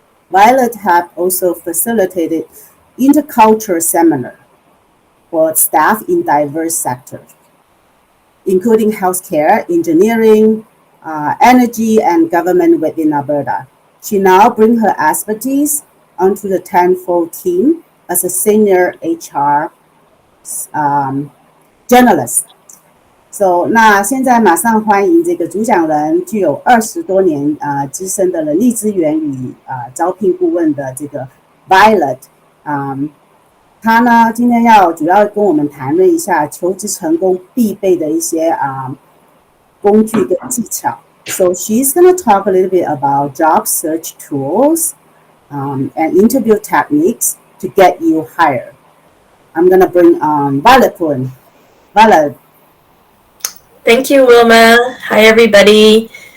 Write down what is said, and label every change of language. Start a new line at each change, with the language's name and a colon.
English: Violet have also facilitated intercultural seminar for staff in diverse sectors, including healthcare, engineering, energy, and government within Alberta. She now brings her expertise onto the Tenfold team as a senior HR generalist.
Chinese: So 那现在马上欢迎这个主讲人，具有20多年资深的人力资源与招聘顾问的这个 Violet。他呢今天主要跟我们谈论一下求职成功必备的一些工具跟技巧。
English: So she's going to talk a little bit about job search tools and interview techniques to get you hired. I'm going to bring Violet Poon. Violet. Thank you, Wilma. Hi, everybody.